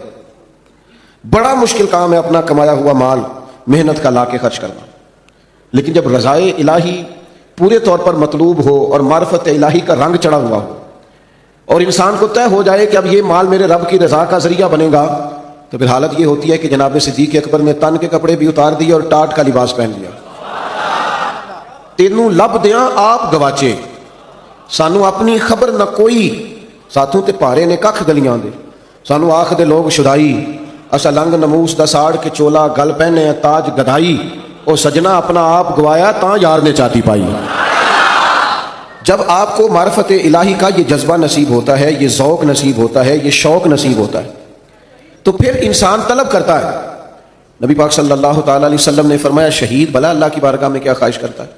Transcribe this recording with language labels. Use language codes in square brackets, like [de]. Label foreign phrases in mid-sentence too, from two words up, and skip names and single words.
[ur] بڑا مشکل کام ہے اپنا کمایا ہوا مال محنت کا لا کے خرچ کرنا، لیکن جب رضائے الہی پورے طور پر مطلوب ہو اور معرفت الہی کا رنگ چڑھا ہوا ہو اور انسان کو طے ہو جائے کہ اب یہ مال میرے رب کی رضا کا ذریعہ بنے گا، تو پھر حالت یہ ہوتی ہے کہ جناب صدیق اکبر نے تن کے کپڑے بھی اتار دیے اور ٹاٹ کا لباس پہن لیا۔ [pa] تینوں لب دیاں آپ گواچے، سانو اپنی خبر نہ کوئی، ساتھوں تے پارے نے ککھ گلیاں دے، سانو آکھ دے لوگ شدائی، اسا لنگ نموس دا ساڑ کے چولا گل پہنے تاج گدائی، او سجنا اپنا آپ گوایا تاں یار نے چاتی پائی۔ [ur] جب آپ کو معرفت الہی کا یہ جذبہ نصیب ہوتا ہے، یہ ذوق نصیب ہوتا ہے، یہ شوق نصیب ہوتا ہے، تو پھر انسان طلب کرتا ہے۔ نبی پاک [ar] صلی اللہ تعالی علیہ وسلم [ur] نے فرمایا شہید بھلا اللہ کی بارگاہ میں کیا خواہش کرتا ہے؟